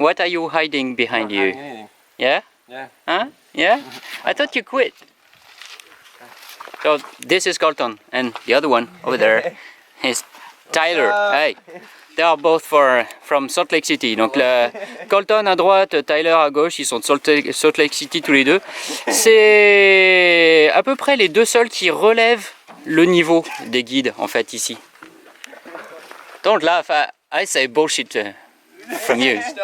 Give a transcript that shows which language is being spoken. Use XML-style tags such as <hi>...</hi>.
<en>What are you hiding behind you? Anything. Yeah? Yeah. Huh? Yeah? I thought you quit. So this is Colton, and the other one over there is Tyler. Hey, they are both from Salt Lake City.</en> <fr>Donc Colton à droite, Tyler à gauche, ils sont de Salt Lake City tous les deux. C'est à peu près les deux seuls qui relèvent le niveau des guides en fait ici.</fr> <en>Don't laugh, I say bullshit from you.</en>